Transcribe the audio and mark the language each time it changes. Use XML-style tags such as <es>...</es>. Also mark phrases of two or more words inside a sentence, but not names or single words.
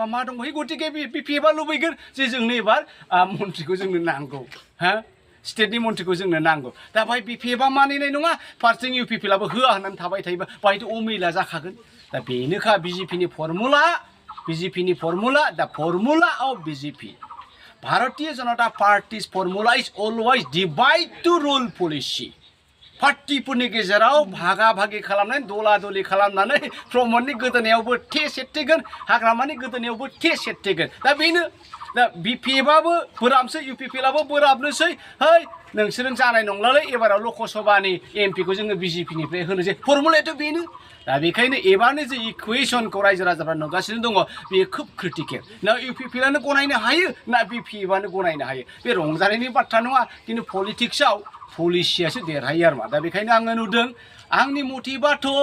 <brx>मा दङ गतिके बिपिएफआ लुबैगोन जे जोंनो एबार मन्थ्रिखौ जोंनो नांगौ हा स्टेटनि मन्थ्रिखौ जोंनो नांगौ दा बाहाय बिपिएफआ मानिनाय नङा फारसेथिं इउपिपिएलआबो होआ होननानै थाबाय थायोबा बाहायथ' अमिला जाखागोन दा बेनोखा बिजेपिनि फर्मुला दा</brx> <en>formula of BJP Bharatiya Janata Party's formula is always divide to rule policy.</en> <brx>पार्टीफोरनि गेजेराव भागा-भागि खालामनानै दला-दलि खालामनानै प्रमदनि गोदोनायावबो टेस एरथेगोन हाग्रामानि गोदोनायावबो टेस एरथेगोन दा बेनो दा बिपिएफआबो बोराबसै इउपिपिएलआबो बोराबनोसै है नोंसोरजों जानाय नंलालै एबाराव लकसभानि एमपिखौ जोङो बिजेपिनिफ्राय होनोसै फर्मुलायाथ' बेनो दा बेखायनो एबारनि जे इकुवेशनखौ रायजो राजाफ्रा नुगासिनो दङ बेयो खोब क्रिटिकेल ना इउपिपिएलआनो गनायनो हायो ना बिपिएफआनो गनायनो हायो बे रंजानायनि बाथ्रा नङा खिन्थु पलिटिक्सआव पलिसियासो देरहायो आरो मा दा बेखायनो आङो नुदों आंनि मथेबाथ'</brx>